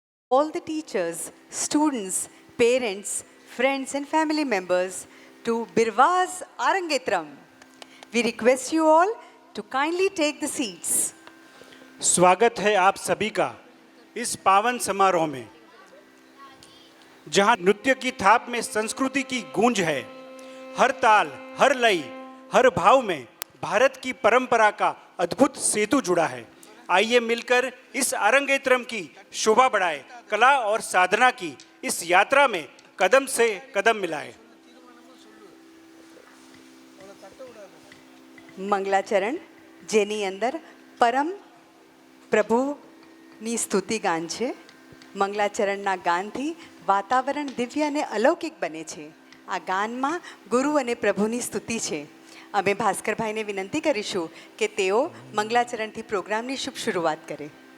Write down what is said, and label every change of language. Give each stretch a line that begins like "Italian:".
English: all the teachers, students, parents, friends and family members to Birva's Arangetram. We request you all to kindly take the seats.
Hindi: स्वागत है आप सभी का इस पावन समारोह में, जहां नृत्य की थाप में संस्कृति की गूंज है। हर ताल, हर लय, हर भाव में भारत की परंपरा का अद्भुत सेतु जुड़ा है। आइए मिलकर इस अरंगेत्रम की शोभा बढ़ाए, कला और साधना की इस यात्रा में कदम से कदम मिलाए।
Gujarati: મંગલાચરણ જેની અંદર પરમ પ્રભુની સ્તુતિ ગાન છે. મંગલાચરણના ગાનથી વાતાવરણ દિવ્ય અને અલૌકિક બને છે. આ ગાનમાં ગુરુ અને પ્રભુની સ્તુતિ છે. અમે ભાસ્કરભાઈને વિનંતી કરીશું કે તેઓ મંગલાચરણથી પ્રોગ્રામની શુભ શરૂઆત કરે.